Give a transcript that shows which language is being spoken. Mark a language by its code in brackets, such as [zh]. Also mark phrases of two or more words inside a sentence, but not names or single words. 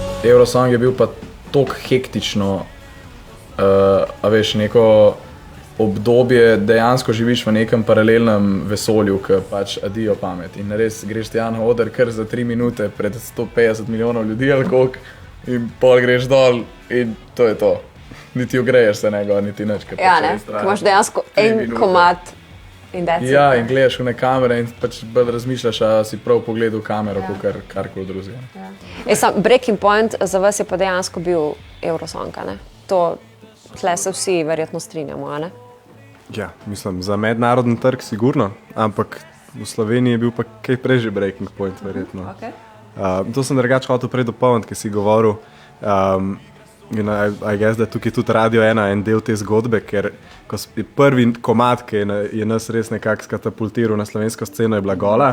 [sl] Eurosong je bil pa toliko hektično, a veš, neko obdobje, dejansko živiš v nekem paralelnem vesolju, ki pač adijo pamet. In res greš tja na oder kar za 3 minute pred 150 milijonov ljudi ali koliko, in pol greš dol in to je to. Niti ogreješ se ne gor, niti nič. Ja, ne, ko imaš dejansko en komad in [en] that's it. [sl] Ja, in gledaš v ne kamere in pač bolj razmišljaš, a si prav pogledal kamero, kot karkoli drugega. Ja. [en] Breaking point [sl] za vas je pa dejansko bil Eurosong, ne? Tle se vsi verjetno strinjamo, a ne? Ja, mislim, za mednarodni trg sigurno, ampak v Sloveniji je bil pa kaj prej že [en] Breaking Point, [sl] verjetno. Okay. To sem drugače hotel prej dopolniti, ki si govoril. In [en] I guess, [sl] da tukaj tudi Radio 1 en del te zgodbe, ker je prvi komad, ki je nas res nekako katapultiral na slovensko sceno, je bila Gola.